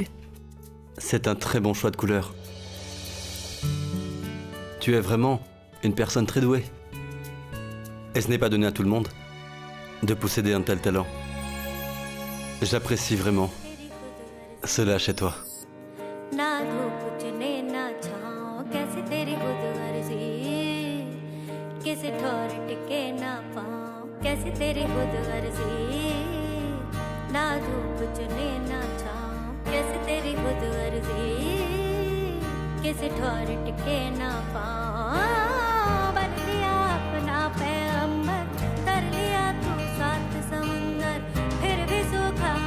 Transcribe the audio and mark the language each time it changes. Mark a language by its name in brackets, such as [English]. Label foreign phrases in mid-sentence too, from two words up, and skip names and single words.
[French] C'est un très bon choix de couleur. Tu es vraiment une personne très douée. Et ce n'est pas donné à tout le monde de posséder un tel talent. J'apprécie vraiment cela chez toi. [Hindi] कैसे तेरी खुद अर्जी कैसे ठौर टिके ना पाऊं बन लिया अपना पैगंबर कर लिया तू सात समुंदर फिर भी सूखा